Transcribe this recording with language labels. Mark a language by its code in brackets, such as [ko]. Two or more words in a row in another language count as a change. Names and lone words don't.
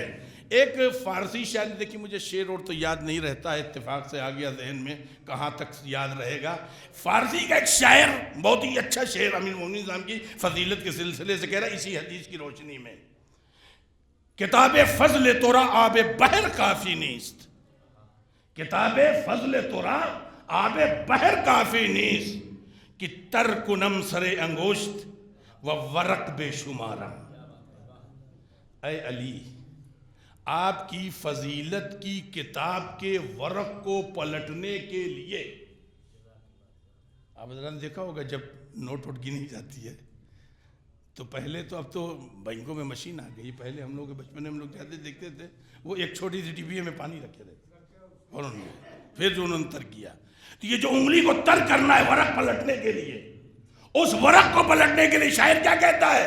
[ur] ایک فارسی شاعر، دیکھیں مجھے شعر اور تو یاد نہیں رہتا ہے، اتفاق سے آ گیا ذہن میں، کہاں تک یاد رہے گا۔ فارسی کا ایک شاعر، بہت ہی اچھا شعر امیر المومنین صاحب کی فضیلت کے سلسلے سے کہہ رہا ہے اسی حدیث کی روشنی میں، [fa] کتاب فضل تورا آب بحر کافی نیست، کتاب فضل تورا آب بحر کافی نیست، کہ تر کنم سر انگوشت و ورق بے شمارم۔ [ur] اے علی، آپ کی فضیلت کی کتاب کے ورق کو پلٹنے کے لیے، آپ حضرات نے دیکھا ہوگا جب نوٹ ووٹ گنی جاتی ہے تو پہلے تو، اب تو بینکوں میں مشین آ گئی، پہلے ہم لوگ بچپن میں ہم لوگ جاتے دیکھتے تھے وہ ایک چھوٹی سی ڈبے میں پانی رکھے رہتے، اور پھر جو انہوں نے تر کیا، تو یہ جو انگلی کو تر کرنا ہے ورق پلٹنے کے لیے، اس ورق کو پلٹنے کے لیے شاعر کیا کہتا ہے؟